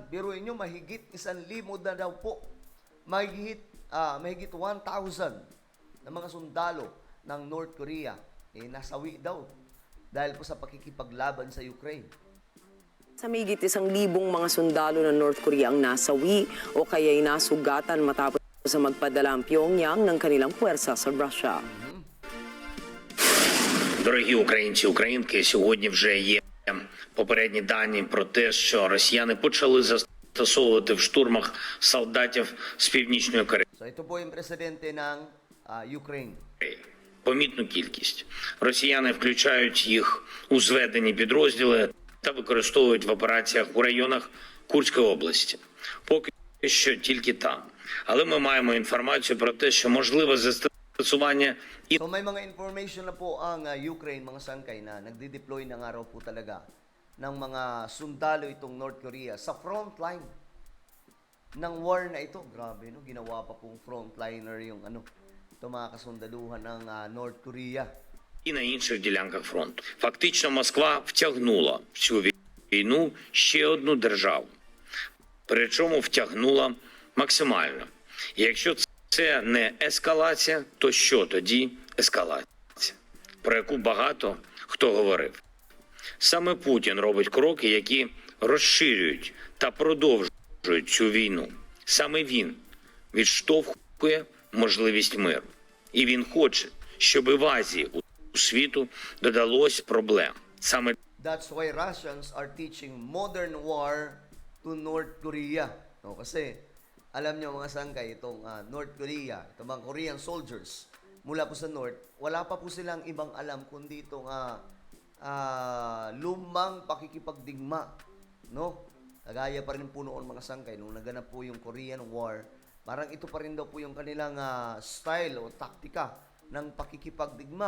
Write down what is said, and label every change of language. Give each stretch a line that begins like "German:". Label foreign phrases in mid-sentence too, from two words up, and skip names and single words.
Filipino: Biruin nyo, mahigit 1,000 na daw po, mahigit 1,000 na mga sundalo ng North Korea nasawi daw dahil po sa pakikipaglaban sa Ukraine. Sa mahigit 1,000 mga sundalo ng North Korea ang nasawi o kaya'y nasugatan matapos sa magpadala ang Pyongyang ng kanilang puwersa sa Russia.
Ukrainian: Дорогі українці, українки, сьогодні вже є попередні дані про те, що росіяни почали застосовувати в штурмах солдатів з Північної Кореї.
Filipino: So ito po yung presidente ng Ukraine.
Ukrainian: Помітну кількість. Росіяни включають їх у зведені підрозділи та використовують в операціях у районах Курської області. Поки що тільки там. Але ми маємо інформацію про те, що можливе застосування і...
Filipino: So may mga information na po ang Ukraine, mga sangkay, na nagde-deploy ng araw po talaga ng mga sundalo itong North Korea sa
English: front line
Filipino: ng war na ito. Grabe, no? Ginawa pa pong frontliner yung itong mga kasundaluhan ng North Korea.
Ukrainian: І на інших ділянках фронту. Фактично Москва втягнула в цю війну ще одну державу. Причому втягнула максимально. І якщо це не ескалація, то що тоді ескалація? Про яку багато хто говорив. Саме Путін робить кроки, які розширюють та продовжують цю війну. Саме він відштовхує можливість миру. І він хоче, щоб в Азії у світу додалось проблем. Саме
English: That's why Russians are teaching modern war to North Korea.
Filipino: No, kasi alam nyo mga sangkay, itong North Korea, itong mga Korean soldiers mula po sa North, wala pa po silang ibang alam kundi itong lumang pakikipagdigma. No? Kagaya pa rin po noon mga sangkay, nung naganap po yung Korean War, parang ito pa rin daw po yung kanilang style o taktika ng pakikipagdigma.